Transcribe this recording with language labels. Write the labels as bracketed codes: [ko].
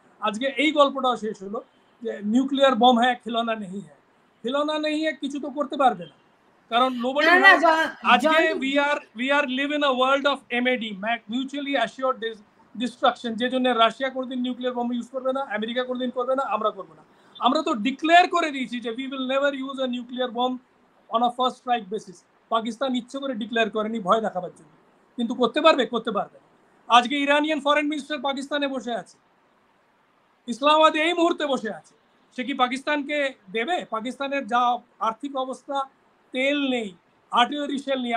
[bn] আজকে এই গল্পটাও শেষ হলো যে নিউক্লিয়ার বোম [hi] হ্যায় খিলৌনা নেই হ্যায়। খিলৌনা নেই হ্যায় [bn] কিছু তো করতে পারবে না, কারণ নোবডি। আজকে [en] we are live in a world of MAD, mutually assured destruction, [bn] যে জন্য রাশিয়া কোনোদিন নিউক্লিয়ার বোম ইউজ করবে না, আমেরিকা কোনোদিন করবে না, আমরা করবো না। আমরা তো ডিক্লেয়ার করে দিয়েছি যে [en] we will never use a nuclear bomb on a first strike basis। [bn] Pakistan ইচ্ছে করে ডিক্লেয়ার করেনি ভয় দেখাবার জন্য, কিন্তু করতে পারবে? করতে পারবে। আজকে ইরানিয়ান ফরেন মিনিস্টার পাকিস্তানে বসে আছে, ইসলামাবাদে এই মুহূর্তে বসে আছে। সে কি পাকিস্তানকে দেবে? পাকিস্তানের যা আর্থিক অবস্থা, তেল নেই, আর্টিলারি শেল নেই।